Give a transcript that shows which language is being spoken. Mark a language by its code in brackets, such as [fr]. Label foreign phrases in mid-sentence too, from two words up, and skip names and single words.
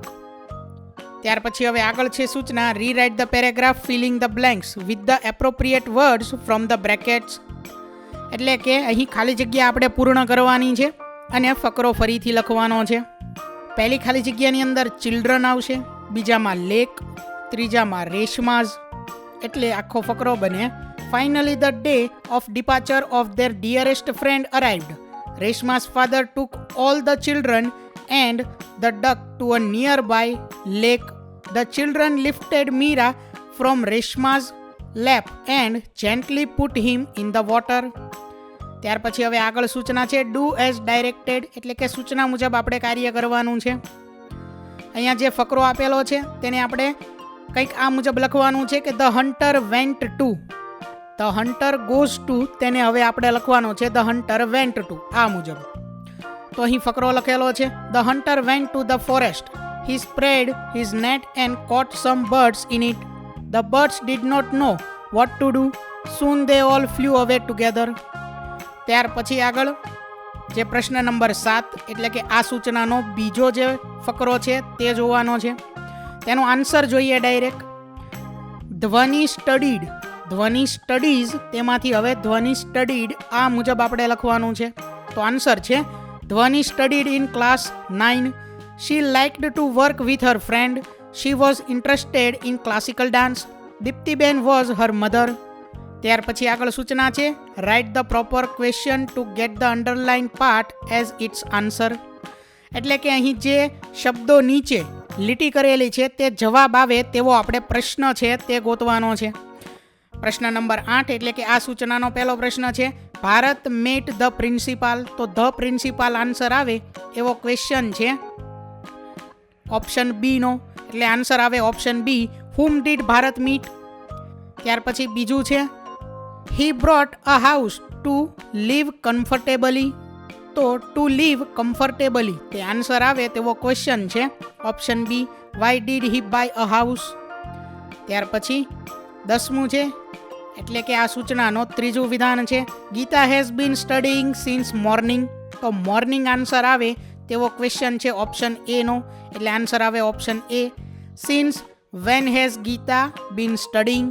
[gu] ત્યાર પછી હવે આગળ છે સૂચના [en] Rewrite the paragraph filling the blanks with the appropriate words from the brackets, [gu] એટલે કે અહીં ખાલી જગ્યા આપણે પૂર્ણ કરવાની છે અને ફકરો ફરીથી લખવાનો છે. પહેલી ખાલી જગ્યાની અંદર ચિલ્ડ્રન આવશે, બીજામાં લેક, ત્રીજામાં રેશમાઝ. એટલે આખો ફકરો બને. [en] Finally the day of departure of their dearest friend arrived. રેશમા's father took all the children and the duck to a nearby lake. The children lifted Meera from Reshma's lap and gently put him in the water. [gu] ત્યાર પછી હવે આગળ સૂચના છે [en] Do as directed, [gu] એટલે કે સૂચના મુજબ આપણે કાર્ય કરવાનું છે. અહીંયા જે ફકરો આપેલો છે તેને આપણે કંઈક આ મુજબ લખવાનું છે કે [en] The hunter went to. The hunter goes to, [gu] તેને હવે આપણે લખવાનું છે [en] The hunter went to [gu] આ મુજબ. તો અહીં ફકરો લખેલો છે [en] The hunter went to the forest. He spread his net and caught some birds in it. The birds did not know what to do. Soon they all flew away together. [gu] ત્યાર પછી આગળ જે પ્રશ્ન નંબર 7 એટલે કે આ સૂચનાનો બીજો જે ફકરો છે તે જોવાનો છે. તેનો આન્સર જોઈએ ડાયરેક્ટ. ધ્વનિ સ્ટડીડ, ધ્વનિ સ્ટડીઝ, તેમાંથી હવે ધ્વનિ સ્ટડીડ આ મુજબ આપણે લખવાનું છે. તો આન્સર છે [en] Dhvani studied in class 9. She liked to work with her friend. She was interested in classical dance. દીપ્તિબેન was her mother. [gu] ત્યાર પછી આગળ સૂચના છે [en] Write the proper question to get the underline part as its answer. [gu] એટલે કે અહીં જે શબ્દો નીચે લીટી કરેલી છે તે જવાબ આવે તેવો આપણે પ્રશ્ન છે તે ગોતવાનો છે. પ્રશ્ન નંબર 8 એટલે કે આ સૂચનાનો પહેલો પ્રશ્ન છે [en] Bharat met the principal. [gu] તો [en] the principal [gu] આન્સર આવે એવો ક્વેશ્ચન છે [en] option B [gu] નો, એટલે આન્સર આવે [en] option B whom did Bharat meet. [gu] ત્યાર પછી બીજું છે [en] he brought a house to live comfortably. તો to live comfortably [gu] તે આન્સર આવે તેવો ક્વેશ્ચન છે [en] option B why did he buy a house. [gu] ત્યાર પછી 10મું છે એટલે કે આ સૂચનાનો ત્રીજું વિધાન છે [en] Geeta has been studying since morning. [gu] તો મોર્નિંગ આન્સર આવે તેવો ક્વેશ્ચન છે [en] option A [gu] નો, એટલે આન્સર આવે [en] option A. Since when has Geeta been studying.